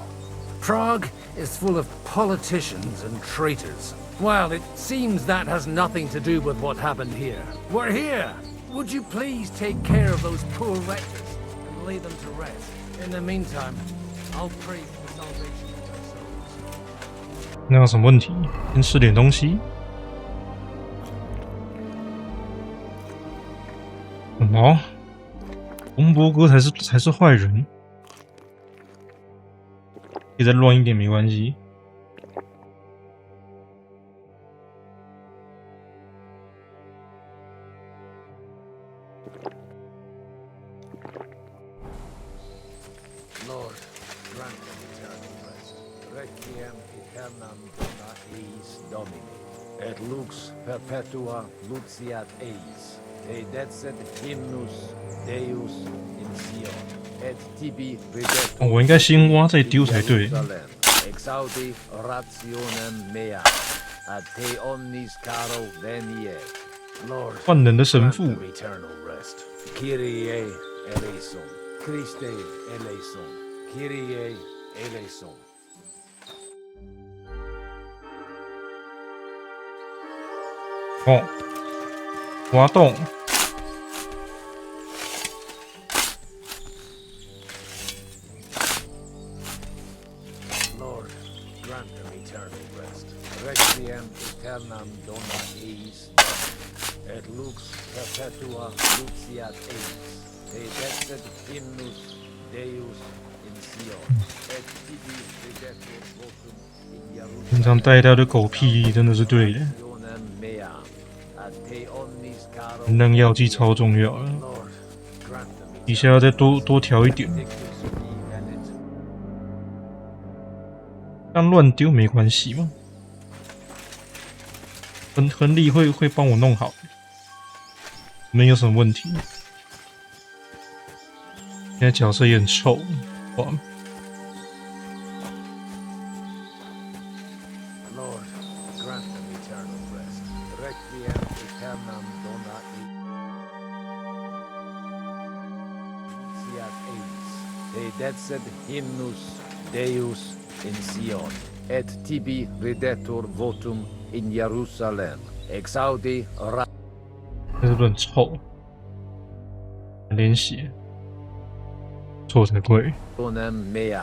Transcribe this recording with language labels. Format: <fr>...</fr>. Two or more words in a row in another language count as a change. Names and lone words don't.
<en>Prague is full of politicians and traitors. Well, it seems that has nothing to do with what happened here. We're here! Would you please take care of those poor wretches and lay them to rest? In the meantime, I'll pray for the salvation of their souls.</en> <zh>那有什么问题？先吃点东西。什么？洪伯哥才是坏人，可以再乱一点没关系。</zh> <en>Lord, grant them eternal rest.</en> <la>Requiem aeternam dona eis Domini. Et lux perpetua luciat eis. Te decet hymnus Deus in Sion. Et tibi videtur</la> <zh>我应该先挖再丢才对。</zh> <la>Exaudi rationem mea. Ad te omnis caro venie.</la> <en>Lord,</en> <zh>万能的神父。</zh> <en>eternal rest.</en> <el>Κύριε ἐλέησον. Χριστέ ἐλέησον. Κύριε ἐλέησον.</el> <zh>哦，挖洞。</zh> <en>Lord, grant them eternal rest.</en> <la>Requiem aeternam dona eis Domini. Et lux perpetua luciat eis. Te decet hymnus Deus in Sion. Et tibi videtur votum in Jerusalem.</la> <zh>平常带一大堆狗屁真的是对的。</zh> <la>Mea. Ad te omnis caro</la> <zh>能量药剂超重要了，底下要再多调一点。让乱丢没关系吗？亨利会帮我弄好，没有什么问题。现在角色也很臭，哇！</zh> <en>Lord, grant them eternal rest.</en> <la>Requiem aeternam dona eis eis. Te decet hymnus Deus in Sion. Et tibi videtur votum in Jerusalem. Exaudi ra...</la> <zh>这是不是很臭？连血，臭才怪。</zh> <la>mea.</la>